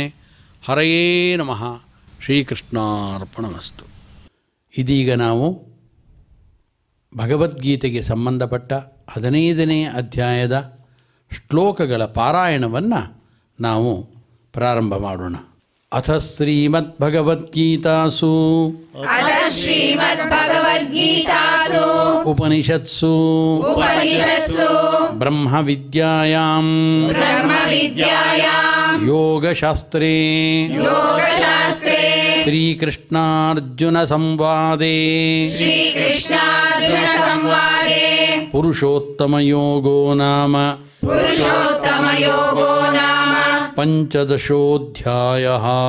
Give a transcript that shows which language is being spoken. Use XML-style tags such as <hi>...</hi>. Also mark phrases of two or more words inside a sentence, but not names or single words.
<sa>ಹರಯೇ ನಮಃ. ಶ್ರೀಕೃಷ್ಣಾರ್ಪಣಮಸ್ತು.</sa> <kn>ಇದೀಗ ನಾವು ಭಗವದ್ಗೀತೆಗೆ ಸಂಬಂಧಪಟ್ಟ 15ನೇ ಅಧ್ಯಾಯದ ಶ್ಲೋಕಗಳ ಪಾರಾಯಣವನ್ನು ನಾವು ಪ್ರಾರಂಭ ಮಾಡೋಣ.</kn> <sa>ಅಥ ಶ್ರೀಮದ್ಭಗವದ್ಗೀತಾಸು ಉಪನಿಷತ್ಸು ಬ್ರಹ್ಮವಿದ್ಯಾಯಾಂ ಯೋಗಶಾಸ್ತ್ರೇ ಶ್ರೀಕೃಷ್ಣಾರ್ಜುನ ಸಂವಾದೇ ಪುರುಷೋತ್ತಮಯೋಗೋ ನಾಮ ಪಂಚದಶೋಧ್ಯಾಯಃ.</sa>